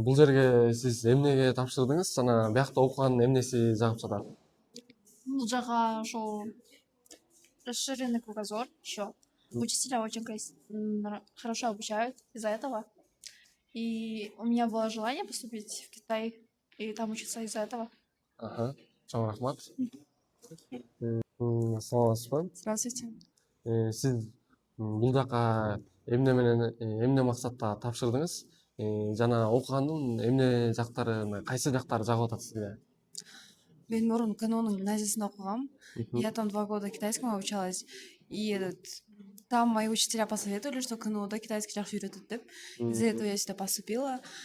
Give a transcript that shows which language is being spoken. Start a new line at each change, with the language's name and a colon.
Kyrgyz: Бул жерге сиз эмнеге тапшырдыңыз жана биякта окугандын эмнеси жагып жатат? Бул жака ошол
Russian: расширенный кругозор еще. Учителя очень хорошо обучают из-за этого. И у меня было желание поступить в Китай и там учиться из-за этого.
Kyrgyz: Чоң рахмат. Саламатсызбы?
Russian: Здравствуйте.
Kyrgyz: Сиз бул жака эмне максатта тапшырдыңыз? Жана окугандын эмне жактары, кайсы жактары жагып атат сизге? Мен мурун КНУнун гимназиясында окугам.
Russian: Я там 2 года китайскому обучалась. И там мои учителя посоветовали, что КНУда китайский
Kyrgyz: жакшы үйрөтөт деп.
Russian: Из-за этого я сюда поступила.